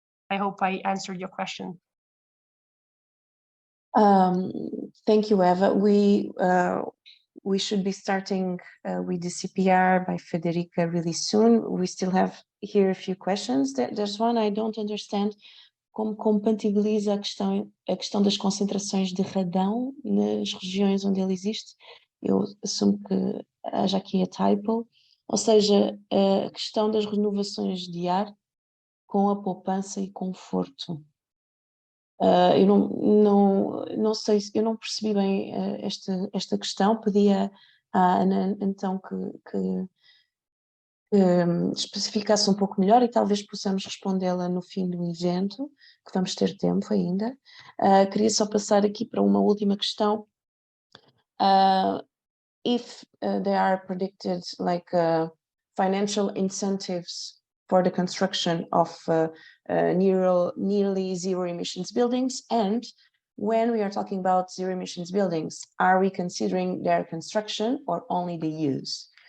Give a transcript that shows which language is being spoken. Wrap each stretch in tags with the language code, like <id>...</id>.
<en>I hope I answered your question. Thank you, Eva. We should be starting with the CPR by Federica really soon. We still have here a few questions. There's one I don't understand.</en> <pt>Como compatibiliza a questão das concentrações de radão nas regiões onde ele existe? Eu assumo que haja aqui a typo. Ou seja, a questão das renovações de ar com a poupança e conforto. Eu não sei, eu não percebi bem esta questão, pedi à Ana então que especificasse um pouco melhor e talvez possamos respondê-la no fim do evento, que vamos ter tempo ainda. Queria só passar aqui para uma última questão.</pt> <en>If there are predicted like financial incentives for the construction of nearly zero emissions buildings, and when we are talking about zero emissions buildings, are we considering their construction or only the use?</en>